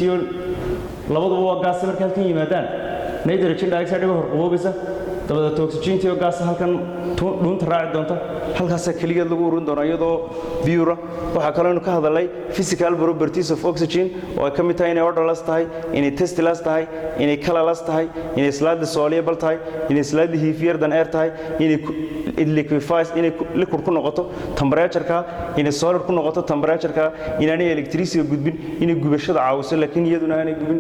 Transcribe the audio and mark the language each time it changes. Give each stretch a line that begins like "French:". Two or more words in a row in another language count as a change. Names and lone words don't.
Somali: iyo oxygen tiyo labaduba waa gaas marka halkan yimaadaan
English: nitrogen dioxide
Somali: hor qaboobaysa dabada oxygen iyo gaas halkan dhuunta raaci doonta halkaas kaliya lagu ururin doono iyadoo pure waxa kale oo ka hadalay
English: physical properties of
Somali: oxygen oo ay kamid tahay inay odorless tahay inay tasteless tahay inay colorless tahay inay
English: slightly soluble
Somali: tahay inay
English: slightly heavier than air
Somali: tahay inay
English: it liquefies
Somali: inay liquid ku noqoto temperature-ka inay solid ku noqoto temperature-ka inaanay electricity gudbin inay gubashada caawiso laakiin iyaduna aanay gubin